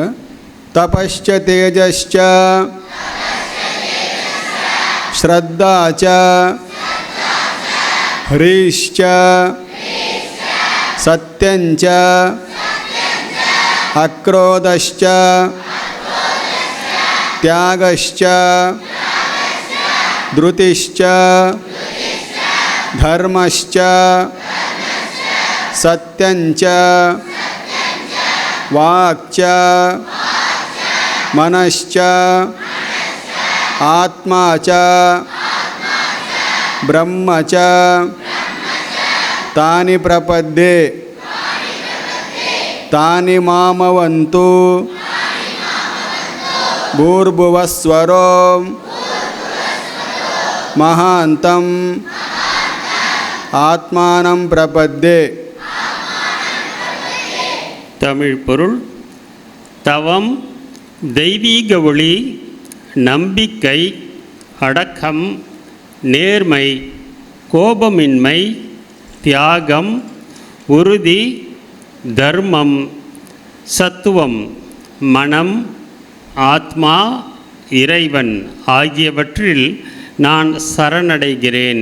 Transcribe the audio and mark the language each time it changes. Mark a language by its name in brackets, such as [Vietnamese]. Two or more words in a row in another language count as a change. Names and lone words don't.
[Sanskrit] तपश्च तेजश्च श्रद्धाच्च ह्रीश्च सत्यञ्च அக்ரோதश्च தியாகश्च த்ருதிश्च धर्मश्च सत्यञ्च वाक्च मनश्च आत्मा च ब्रह्म च तानि प्रपद्ये तानि मामवन्तु भूर्भुवस्वरो महान्तं आत्मानं प्रपद्ये. [Tamil] தமிழ் பொருள். தவம், தெய்வீக ஒளி, நம்பிக்கை, அடக்கம், நேர்மை, கோபமின்மை, தியாகம், உறுதி, தர்மம், சத்துவம், மனம், ஆத்மா, இறைவன் ஆகியவற்றில் நான் சரணடைகிறேன்.